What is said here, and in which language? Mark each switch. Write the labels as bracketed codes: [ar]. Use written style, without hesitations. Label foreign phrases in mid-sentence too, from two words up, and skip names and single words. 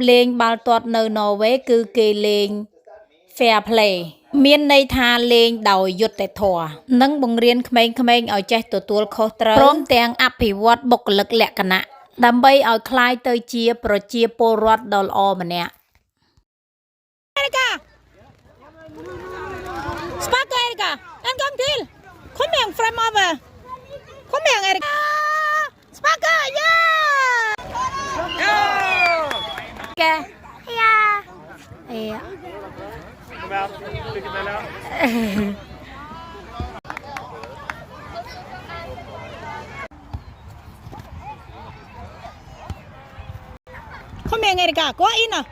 [km] លេងបាល់ទាត់នៅន័រវេគឺគេលេង [en] fair play [km] មានន័យថាលេងដោយយុត្តិធម៌និងបង្រៀនក្មេងៗឲ្យចេះទទួលខុសត្រូវព្រមទាំងអភិវឌ្ឍបុគ្គលិកលក្ខណៈដើម្បីឲ្យក្លាយទៅជាប្រជាពលរដ្ឋដ៏ល្អម្នាក់ [no] Sparker Erika en gang til kom igjen fremover kom igjen Erika Sparker ja ja ja ja Kom igjen Erika, gå inn nå.